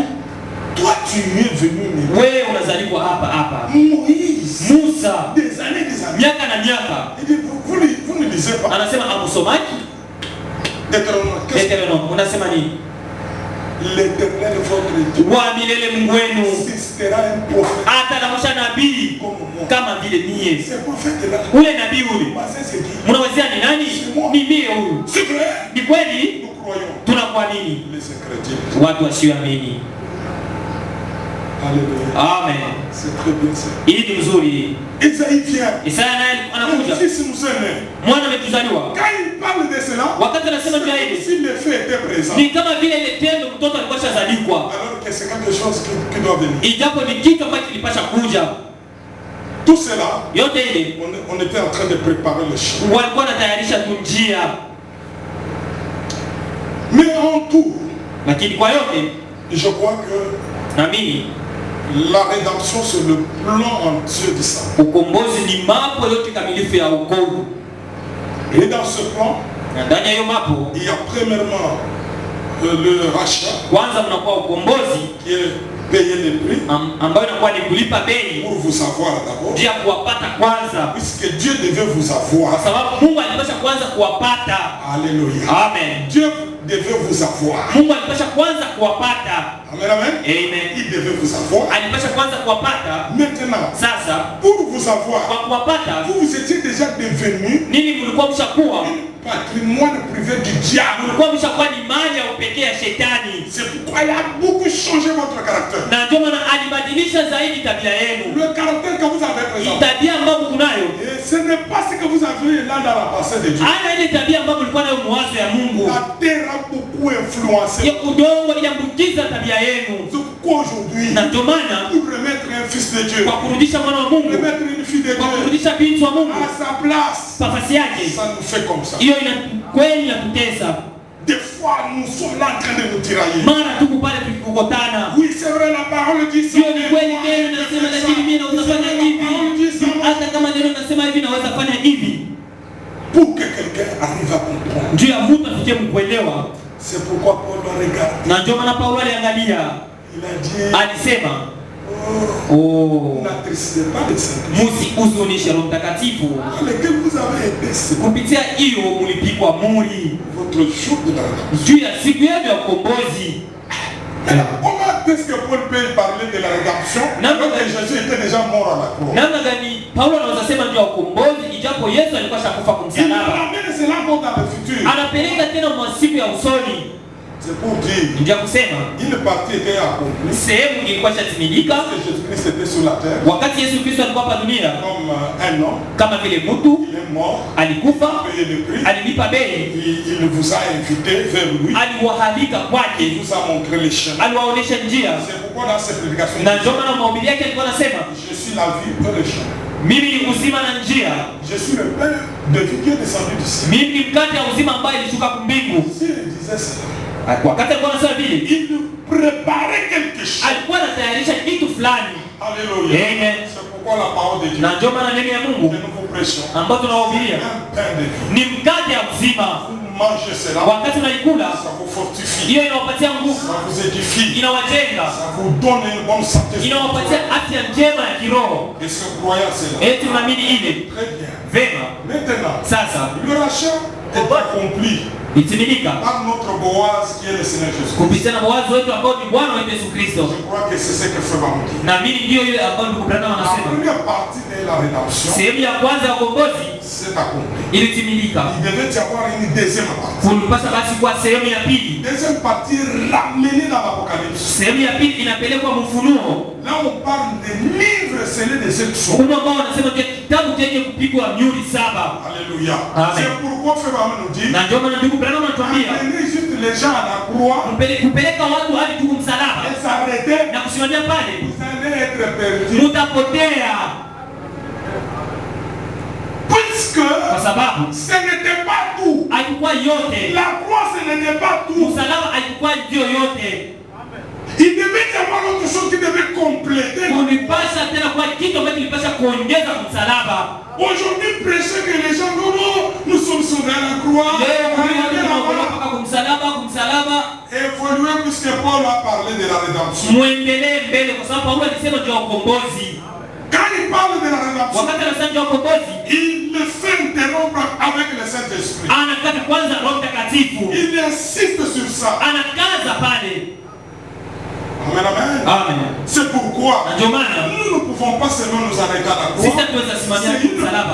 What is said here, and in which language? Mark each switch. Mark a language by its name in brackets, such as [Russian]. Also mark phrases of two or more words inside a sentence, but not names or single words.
[French] toi tu es venu me [Swahili] Wewe unazaliwa hapa. [French] Moïse. [Swahili] Musa [French] Des années, des années. [Swahili] miaka na miaka [French] Il dit, vous ne lisez pas. [Swahili] anasema amusomaki. [French] Deutéronome. Qu'est-ce que [Swahili] Deuteronome unasema nini? [French] l'éternel votre Dieu [Swahili] Wa milele Mungu wenu [French] suscitera un prophète [Swahili] atalamusha nabii [French] comme moi. [Swahili] kama vile mie. [French] Ce prophète-là, [Swahili] Ule nabii ule [French] c'est qui? [Swahili] mnawazia ni nani? Ni mie huyu. [French] C'est vrai. [Swahili] Ni kweli? [French] Nous croyons. [Swahili] Tunakuamini. [French] Les incrédules. [Swahili] Watu wasioamini. [French] Alléluia. [Swahili] Amen. [French] C'est très bien ça. [Swahili] Hii ni mzuri. [French] Isaïe vient. [Swahili] Isaya naye [French] Le [Swahili] anakuja. [French] fils nous est né. [Swahili] Mwana ametuzaliwa. [French] Quand il parle de cela, [Swahili] Wakati anasema juu ya [French] c'est [Swahili] hili, [French] comme si le fait était présent. [Swahili] ni kama vile ile tendo mtoto alikuwa shazalikwa. [French] Alors que c'est quelque chose qui doit venir. [Swahili] Ijapo ni kitu ambacho kilipasha kuja. [French] Tout cela, [Swahili] Yote ile [French] on était en train de préparer le chemin. [Swahili] walikuwa wanatayarisha tu njia. [French] Mais en tout, [Swahili] Lakini kwa yote [French] je crois que [Swahili] naamini [French] la rédemption, c'est le plan entier du sang. [Swahili] ukombozi ni mambo yote kamilifu ya wokovu. [French] Et dans ce plan, [Swahili] Na ndani ya hiyo mambo [French] il y a premièrement le rachat [Swahili] kwanza mnakuwa ukombozi [French] qui est payé le prix [Swahili] ambayo inakuwa ni kulipa bei [French] pour vous avoir d'abord. [Swahili] njia ya kuwapata kwanza, [French] Puisque Dieu devait vous avoir. [Swahili] kwa sababu Mungu alipasha kwanza kuwapata. [French] Alléluia. [Swahili] Amen. [French] Dieu devait vous avoir. [Swahili] Mungu alipasha kwanza kuwapata. [French] Amen, amen. [Swahili] Amen. [French] Il devait vous avoir. [Swahili] Alipasha kwanza kuwapata. [French] Maintenant, [Swahili] Sasa [French] pour vous avoir, [Swahili] kwa kuwapata [French] vous étiez déjà devenu [Swahili] nini? Mlikuwa mshakuwa [French] patrimoine privé du diable. [Swahili] mlikuwa mshakuwa ni mali ya upekee ya shetani, [French] C'est pourquoi il a beaucoup changé votre caractère. [Swahili] na ndio maana alibadilisha zaidi tabia yenu, [French] Le caractère que vous avez présent. [Swahili] tabia ambayo kunayo. [French] Et ce n'est pas ce que vous avez là dans la pensée de Dieu. [Swahili] Ana ile tabia ambayo mlikuwa nayo mwazo ya Mungu. [French] La terre a beaucoup influencé. [Swahili] Ya udongo iliambukiza tabia yenu, [French] C'est pourquoi aujourd'hui, [Swahili] na ndio maana [French] pour remettre un fils de Dieu, [Swahili] kwa kurudisha mwana wa Mungu, [French] remettre une fille de [Swahili] kwa [French] Dieu [Swahili] kurudisha binti wa Mungu [French] à sa place, [Swahili] nafasi yake, [French] ça nous fait comme ça. [Swahili] hiyo ina kweli inatutesa. [French] Des fois, nous sommes là en train de nous tirailler. [Swahili] Mara tuko pale tukikokotana, [French] Oui, c'est vrai, la parole dit ça. [Swahili] hiyo ni kweli, neno nasema, lakini mimi naweza fanya hivi, hata kama neno nasema hivi naweza fanya hivi. [French] Pour que quelqu'un arrive à comprendre. [Swahili] Juu ya mtu afikie mkuelewa. [French] C'est pourquoi Paul regarde. [Swahili] Na ndio maana Paulo aliangalia, [French] Il a dit, [Swahili] alisema [French] oh, n'attristez pas le Saint-Esprit, [Swahili] msihuzunishe Roho Mtakatifu, [French] dans lequel vous avez été scellés. [Swahili] kupitia hiyo mlipikwa muri. [French] Votre votre jour de la rédemption. [Swahili] juu ya siku yenu ya ukombozi. [French] Mais comment est-ce que Paul peut parler de la rédemption alors que Jésus était déjà mort à la croix? [Swahili] Namna gani Paulo anaweza sema juu ya ukombozi ijapo Yesu alikuwa shakufa kwa [French] Il [Swahili] msalaba? [French] ramène cela encore dans le futur. [Swahili] Anapeleka tena masiku ya usoni. [French] C'est pour dire, [Swahili] Ndio kusema [French] une partie était accomplie. [Swahili] sehemu ilikuwa shatimilika [French] Parce que Jésus-Christ était sur la terre [Swahili] wakati Yesu Kristo alikuwa hapa dunia, [French] comme un homme. [Swahili] kama vile mtu [French] Il est mort, [Swahili] alikufa, [French] payé le prix. [Swahili] alilipa bei, [French] Il vous a invité vers lui. [Swahili] aliwahalika [French] Il [Swahili] kwake, [French] vous a montré les chemins. [Swahili] aliwaonesha njia. [French] C'est pourquoi dans cette prédication, [Swahili] Na ndio maana mahubiri yake alikuwa anasema, [French] je suis la vie et le chemin. [Swahili] mimi ni uzima na njia, [French] Je suis le pain de vie qui est descendu du ciel. [Swahili] mimi ni mkate ya uzima ambaye ilishuka kumbingu. [French] S'il disait cela, [Swahili] Wakati alikuwa anasema vile, [French] il nous préparait quelque chose. [Swahili] alikuwa anatayarisha kitu fulani. [French] Alléluia. [Swahili] Amen. [French] C'est pourquoi la parole de Dieu [Swahili] Na ndio maana neno ya [French] que [Swahili] Mungu [French] nous vous prêchons, [Swahili] ambayo tunawahubiria [French] un pain de vie. [Swahili] ni mkate ya uzima. [French] Vous mangez cela, [Swahili] Wakati unaikula, [French] ça vous fortifie, [Swahili] hiyo inawapatia nguvu, [French] ça vous édifie, [Swahili] inawajenga, [French] ça vous donne une bonne santé. [Swahili] inawapatia afya njema ya kiroho. [French] Est-ce que vous croyez à cela? [Swahili] Eti unaamini ile? [French] Très bien. [Swahili] Vema. [French] Maintenant, [Swahili] Sasa [French] le rachat est accompli [Swahili] itimilika [French] par notre Boaz qui est le Seigneur Jésus. [Swahili] kupitia na Boazi wetu ambao ni Bwana wetu Yesu Kristo. [French] Je crois que c'est ce que fait Bamouki. [Swahili] Naamini ndio ile ambayo ndugu Branham [French] La [Swahili] anasema. [French] première partie de la rédemption, [Swahili] Sehemu ya kwanza ya ukombozi [French] c'est accompli. [Swahili] ilitimilika. [French] Il devait y avoir une deuxième partie. [Swahili] Kulipasa basi kwa sehemu ya pili. [French] Deuxième partie ramenée dans l'Apocalypse. [Swahili] Sehemu ya pili inapelekwa Mfunuo. [French] Là, on parle des livres scellés de cette sorte. [Swahili] Ufunuo ambao wanasema ndio kitabu chenye kupigwa mihuri 7. [French] Alléluia. [Swahili] Amen. [French] C'est pourquoi Frère Bamouki nous dit, [Swahili] Na ndio maana ndugu Branham anatuambia [French] amenez juste les gens à la croix [Swahili] kupeleka watu hadi tu msalaba [French] et s'arrêter. [Swahili] na kusimamia pale, [French] Vous allez être perdus. [Swahili] mutapotea, [French] Puisque [Swahili] kwa sababu [French] ce n'était pas tout. [Swahili] haikuwa yote. [French] La croix, ce n'était pas tout. [Swahili] Msalaba haikuwa ndio yote. [French] Il devait y avoir autre chose qui devait compléter. [Swahili] Kulipasha tena kwa kitu ambacho kilipasha kuongeza msalaba. [French] Aujourd'hui, prêchez que les gens non, non, nous sommes sauvés à la croix. [Swahili] Leo [French] Regardez là-bas. [Swahili] mpaka kumsalaba. [French] Évoluez puisque Paul a parlé de la rédemption. [Swahili] Muendelee mbele kwa sababu Paulo alisema juu ya ukombozi. [French] Quand il parle de la rédemption, [Swahili] Wakati anasema juu ya ukombozi, [French] il le fait interrompre avec le Saint-Esprit. [Swahili] anataka kwanza Roho Mtakatifu. [French] Il insiste sur ça. [Swahili] Anakaza pale. [French] Amen, amen. [Swahili] Amen. [French] C'est pourquoi [Swahili] Na ndio maana [French] nous ne pouvons pas seulement nous arrêter à la [Swahili] sisi [French] croix. [Swahili] hatuweza simamia [French] C'est une [Swahili] msalaba.